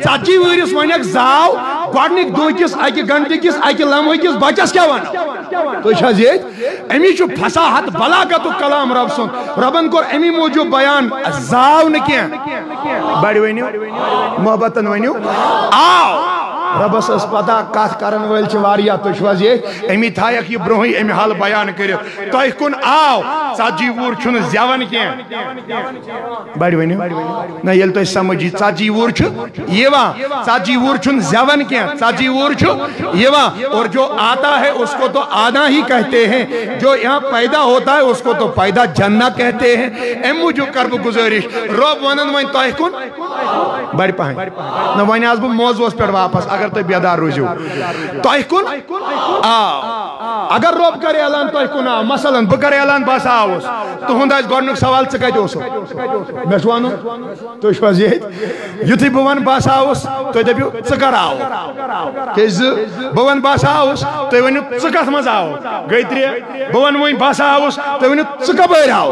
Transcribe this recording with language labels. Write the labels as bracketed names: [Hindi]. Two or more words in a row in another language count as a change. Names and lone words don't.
[Kashmiri] 40 وٕہٕرِس ونکھ زاو گۄڈنِکۍ دۄہ کِس اکہِ گھنٹہٕ کِس اکہِ لمحہٕ کِس بچس کیٛاہ ونو تُہۍ چھِ حظ ییٚتہِ امی چھُ فصاحت بلاغتُک کلام رب سُنٛد ربن کوٚر امی موٗجوٗب بیان زاو نہٕ کینٛہہ بڑِ ؤنِو محبتن ؤنِو آو ربس اس پتہ کتھ کرن وٲلۍ چھِ واریاہ تُہۍ چھِو حظ ییٚتہِ امی تھایکھ یہِ برونٛہٕے امی حال بیان کٔرِتھ تۄہہِ کُن آو 40 وُہُر چھُنہٕ زٮ۪وان کینٛہہ بڑِ ؤنِو نہ ییٚلہِ تۄہہِ سمجھ یی 40 وُہُر چھُ یِوان 40 وُہُر چھُنہٕ زٮ۪وان کینٛہہ 40 وُہُر چھُ یِوان [Urdu] اور جو آتا ہے اس کو تو آنا ہی کہتے ہیں جو یہاں پیدا ہوتا ہے اس کو تو پیدا جننا کہتے ہیں [Kashmiri] اَمہِ موٗجوٗب کر بہٕ گُزٲرِش رۄب ونان وۄنۍ تۄہہِ کُن بڑِ پہن نہ وۄنۍ آس بہٕ موضوعس پٮ۪ٹھ واپس اگر تُہۍ بیدار روٗزِو تۄہہِ کُن آو اگر رۄب کرِ اعلان تۄہہِ کُن آو مثلاً بہٕ کرٕ اعلان بہٕ ہسا آوُس تُہُنٛد آسہِ گۄڈنیُک سوال ژٕ کتہِ اوسُکھ مےٚ چھُ ونُن تُہۍ چھِو حظ ییٚتہِ یُتھُے بہٕ ونہٕ بہٕ ہسا آوُس تُہۍ دٔپِو ژٕ کر آوُکھ کیٛازِ بہٕ ونہٕ بہٕ ہسا آوُس تُہۍ ؤنِو ژٕ کتھ منٛز آوُکھ گٔے 3 بہٕ ونہٕ وۄنۍ بہٕ ہسا آوُس تُہۍ ؤنِو ژٕ کپٲرۍ